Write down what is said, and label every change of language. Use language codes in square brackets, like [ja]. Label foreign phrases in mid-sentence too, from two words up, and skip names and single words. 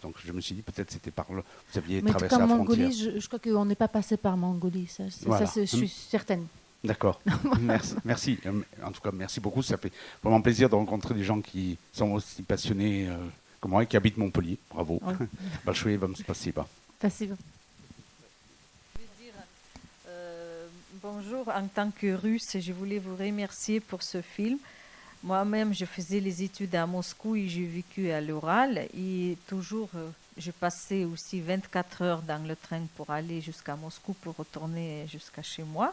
[fr] Donc je me suis dit peut-être c'était par là, vous aviez traversé la frontière. Mongolie, je crois qu'on n'est pas passé par Mongolie, je suis certaine. D'accord, merci. En tout cas, merci beaucoup. Ça fait vraiment plaisir de rencontrer des gens qui sont aussi passionnés que moi et qui habitent Montpellier. Bravo. [ru] Большое вам спасибо. Спасибо. [fr] Bonjour, en tant que Russe, je voulais vous remercier pour ce film. Moi-même, je faisais les études à Moscou et j'ai vécu à l'Ural. Et toujours, je passais aussi 24 heures dans le train pour aller jusqu'à Moscou, pour retourner jusqu'à chez moi.